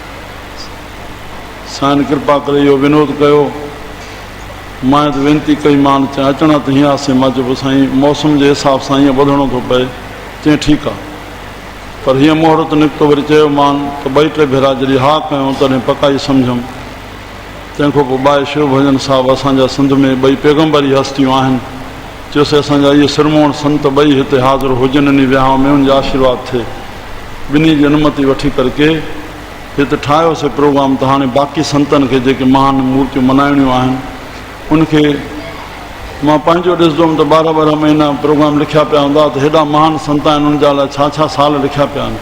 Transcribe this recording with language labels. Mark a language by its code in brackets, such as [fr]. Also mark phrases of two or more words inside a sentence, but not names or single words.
[sd] साईं कृपा करे इहो विनोद कयो मां त वेनती कई मान चई अचण त हीअं आसे। मां चयो साईं मौसम जे हिसाब सां हीअं ॿधणो थो पए। चई ठीकु आहे, पर हीअं मुहूर्त निकितो। वरी चयो मान त 2-3 भेरा जॾहिं हा कयूं तॾहिं पकाई सम्झूं। तंहिंखां पोइ बाए शिव भजन साहिबु असांजा सिंध में 2 पैगम्बरी हस्तियूं आहिनि। चयोसि असांजा इहे सिरमौण संत 2 हिते हाज़िर हुजनि, इन विहांव में उनजो आशीर्वाद थिए। ॿिन्ही जी अनुमति वठी करके हिते ठाहियोसीं प्रोग्राम। त हाणे बाक़ी संतनि खे जेके महान मूर्तियूं मल्हाइणियूं आहिनि उनखे मां पंहिंजो ॾिसंदुमि त 12-12 महीना प्रोग्राम लिखिया पिया हूंदा त हेॾा महान संत आहिनि, उन जा लाइ छा साल लिखिया पिया आहिनि।